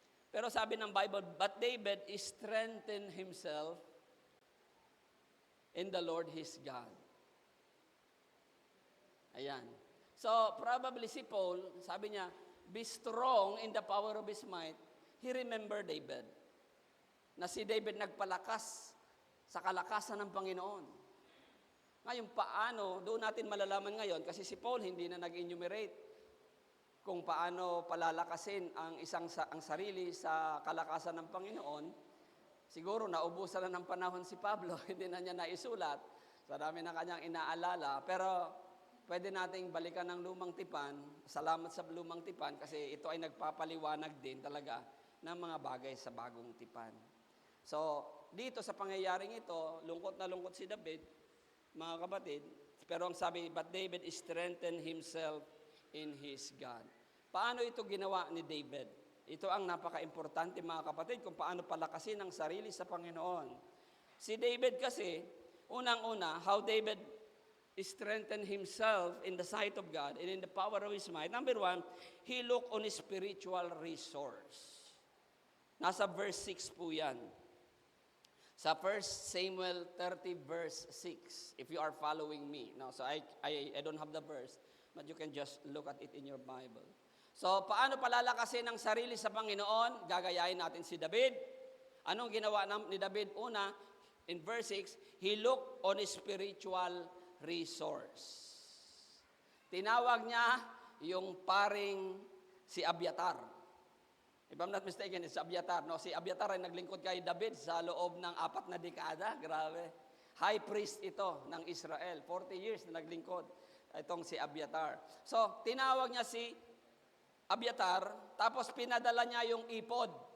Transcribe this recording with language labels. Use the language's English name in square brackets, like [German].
[Filipino] Pero sabi ng [English] Bible, but David strengthened himself in the Lord his God. [Filipino] Ayan. [English] So, probably si Paul, [Filipino] sabi niya, [English] be strong in the power of his might. He remembered David. [Filipino] Na si David nagpalakas sa kalakasan ng Panginoon. Ngayon, paano, doon natin malalaman ngayon, kasi si Paul hindi na nag-enumerate kung paano palalakasin ang sarili sa kalakasan ng Panginoon. Siguro naubusan na ng panahon si Pablo, hindi na niya naisulat. Sa dami na kanyang inaalala. Pero pwede nating balikan ng lumang tipan. Salamat sa lumang tipan kasi ito ay nagpapaliwanag din talaga ng mga bagay sa bagong tipan. So, dito sa pangyayaring ito, lungkot na lungkot si David, mga kapatid. Pero ang sabi, [English] but David strengthened himself in his God. [Filipino] Paano ito ginawa ni David? Ito ang napaka-importante, mga kapatid, kung paano palakasin ang sarili sa Panginoon. Si David kasi, unang-una, [English] how David strengthened himself in the sight of God and in the power of his might. Number 1, he looked on his spiritual resource. [Filipino] Nasa verse 6 po yan. [English] Sa 1 Samuel 30 verse 6, if you are following me. No, so I don't have the verse, but you can just look at it in your Bible. [Filipino] So, paano palalakasin ang sarili sa Panginoon? Gagayahin natin si David. Anong ginawa ni David? [English] Una, in verse 6, he looked on his spiritual resource. [Filipino] Tinawag niya yung paring si Abiatar. [English] If I'm not mistaken, it's Abiatar. [Filipino] No, si Abiatar ay naglingkod kay David sa loob ng 4 na dekada. Grabe. High priest ito ng Israel. 40 years na naglingkod itong si Abiatar. So, tinawag niya si Abiatar, tapos pinadala niya yung ipod.